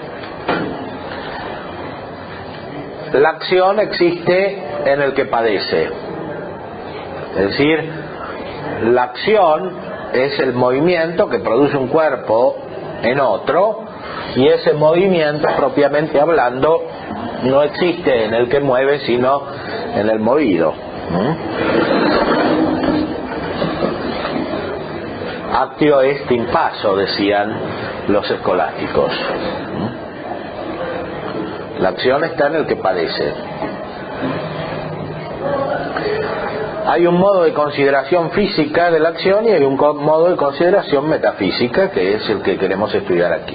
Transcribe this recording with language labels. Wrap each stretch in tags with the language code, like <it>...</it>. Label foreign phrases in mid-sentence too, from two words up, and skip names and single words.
<es>La acción existe en el que padece, es decir, la acción es el movimiento que produce un cuerpo en otro, y ese movimiento, propiamente hablando, no existe en el que mueve, sino en el movido.</es> <la>actio est in passo,</la> <es>decían los escolásticos. La acción está en el que padece. Hay un modo de consideración física de la acción y hay un modo de consideración metafísica, que es el que queremos estudiar aquí.</es>